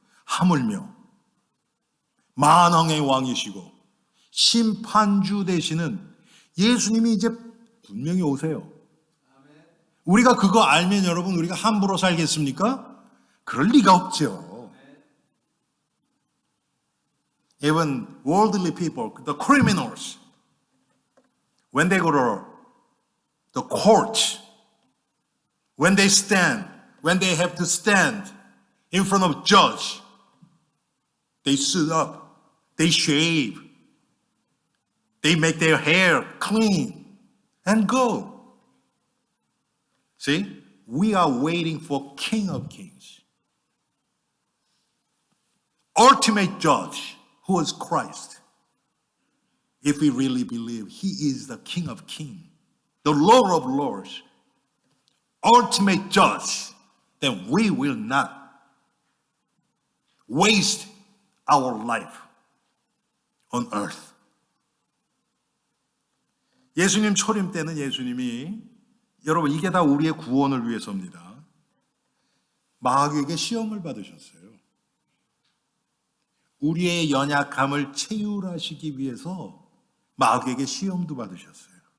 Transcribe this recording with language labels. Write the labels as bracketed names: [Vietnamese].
[Korean] 하물며 만왕의 왕이시고 심판주 되시는 예수님이 이제 분명히 오세요. 우리가 그거 알면 여러분, 우리가 함부로 살겠습니까? 그럴 리가 없죠. [English] Even worldly people, the criminals, when they go to the court, when they have to stand in front of judge, they suit up, they shave, they make their hair clean and go. See, we are waiting for King of Kings, ultimate judge, who is Christ. If we really believe He is the King of Kings, the Lord of Lords, ultimate judge, then we will not waste our life on earth. [Korean] 예수님 초림 때는 예수님이, 여러분, 이게 다 우리의 구원을 위해서입니다. 마귀에게 시험을 받으셨어요. 우리의 연약함을 체휼하시기 위해서 마귀에게 시험도 받으셨어요.